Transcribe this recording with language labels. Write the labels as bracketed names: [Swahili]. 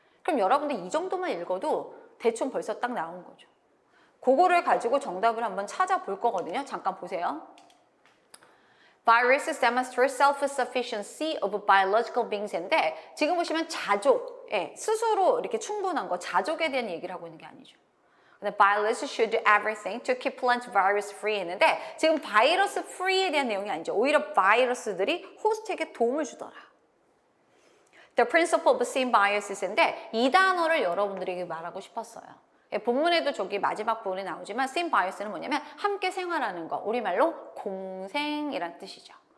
[Korean] 그럼 여러분들 이 정도만 읽어도 대충 벌써 딱 나온 거죠. 그거를 가지고 정답을 한번 찾아볼 거거든요. 잠깐 보세요. [English] Viruses demonstrate self-sufficiency of biological beings [Korean] 인데 지금 보시면 자족, 스스로 이렇게 충분한 거, 자족에 대한 얘기를 하고 있는 게 아니죠. 근데 [English] viruses should do everything to keep plants virus free [Korean] 했는데 지금 바이러스 free에 대한 내용이 아니죠. 오히려 바이러스들이 호스트에게 도움을 주더라. [English] The principle of symbiosis [Korean] 인데 이 단어를 여러분들에게 말하고 싶었어요. 본문에도 저기 마지막 부분에 나오지만 symbiosis 뭐냐면 함께 생활하는 거, 우리말로 공생이란 뜻이죠.